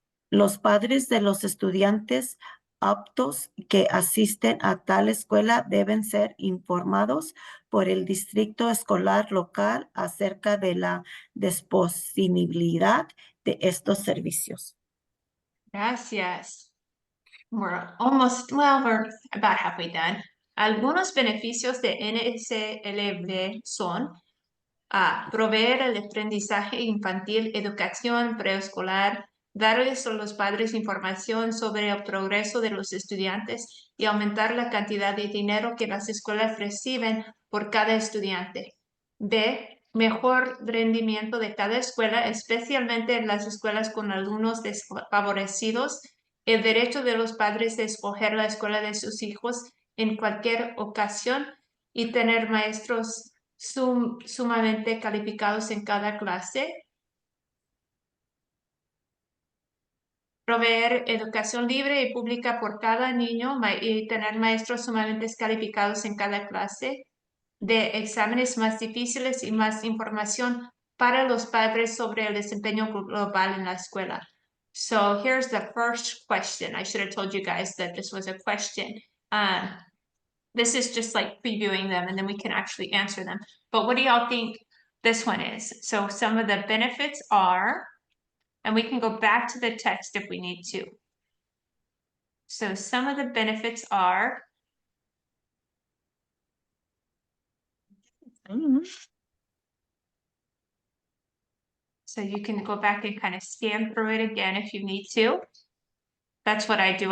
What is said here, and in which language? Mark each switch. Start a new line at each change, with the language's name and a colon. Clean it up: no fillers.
Spanish: Los padres de los estudiantes aptos que asisten a tal escuela deben ser informados por el distrito escolar local acerca de la disponibilidad de estos servicios. Gracias.
English: We're about halfway done.
Spanish: Algunos beneficios de NSLB son proveer el aprendizaje infantil, educación preescolar, darles a los padres información sobre el progreso de los estudiantes y aumentar la cantidad de dinero que las escuelas reciben por cada estudiante. B, mejor rendimiento de cada escuela, especialmente en las escuelas con alumnos desfavorecidos, el derecho de los padres de escoger la escuela de sus hijos en cualquier ocasión y tener maestros sumamente calificados en cada clase. Proveer educación libre y pública por cada niño y tener maestros sumamente calificados en cada clase. De exámenes más difíciles y más información para los padres sobre el desempeño global en la escuela.
English: So here's the first question. I should have told you guys that this was a question. This is just like previewing them and then we can actually answer them. But what do y'all think this one is? So some of the benefits are And we can go back to the text if we need to. So some of the benefits are, so you can go back and kind of scan through it again if you need to. That's what I do.